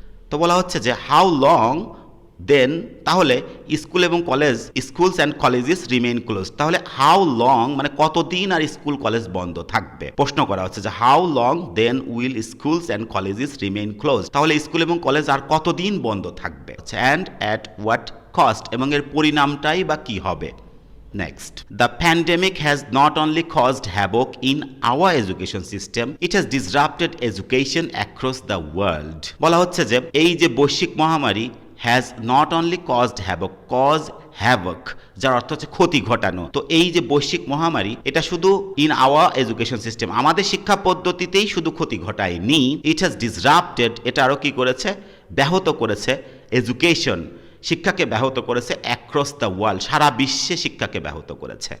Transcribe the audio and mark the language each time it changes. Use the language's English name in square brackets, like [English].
[Bangla] তো বলা হচ্ছে যে [English] how long then, [Bangla] তাহলে স্কুল এবং college, [English] schools and colleges remain close, [Bangla] তাহলে হাউ লং মানে কতদিন আর স্কুল কলেজ বন্ধ থাকবে। প্রশ্ন করা হচ্ছে যে [English] how long then will schools and colleges remain close, [Bangla] তাহলে স্কুল এবং কলেজ আর কতদিন বন্ধ থাকবে, [English] and at what cost, [Bangla] এবং এর পরিণামটাই বা কি হবে। [English] Next, the pandemic has not only caused havoc in our education system, it has disrupted education across the world. [Bangla] বলা হচ্ছে যে এই যে বৈশ্বিক মহামারী [English] has not only caused havoc, cause havoc, [Bangla] যার অর্থ হচ্ছে ক্ষতি ঘটানো। তো এই যে বৈশ্বিক মহামারী, এটা শুধু [English] in our education system, [Bangla] আমাদের শিক্ষা পদ্ধতিতেই শুধু ক্ষতি ঘটায়নি, [English] it has disrupted, [Bangla] এটা আরও কি করেছে, ব্যাহত করেছে, এডুকেশন, শিক্ষাকে ব্যাহত করেছে, [English] across the world, [Bangla] সারা বিশ্বে শিক্ষাকে ব্যাহত করেছে।